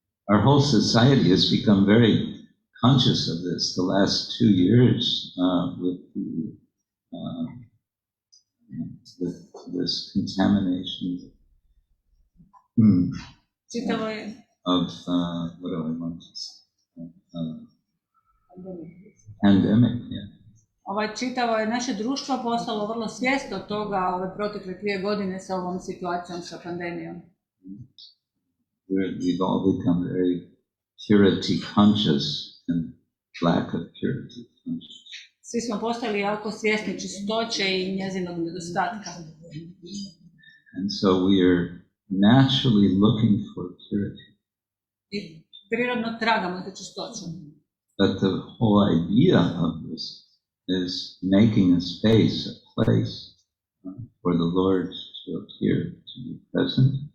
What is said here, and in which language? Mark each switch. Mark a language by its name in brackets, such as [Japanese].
[English] Our whole society has become very conscious of this the last 2 years with this contamination of what do I want to say? Pandemic, yeah. [Croatian] Čitavo je naše društvo postalo vrlo svjesno toga ove protekle 2 godine sa ovom situacijom sa pandemijom. [English] We've all become very purity conscious and lack of purity conscious. [Croatian] Svi smo postali jako svjesni čistoće i njezinog nedostatka. [English] And so we are naturally looking for purity. [Croatian] I prirodno tragamo za čistoćom. [English] But the whole idea of this is making a space, a place for the Lord to appear, to be present.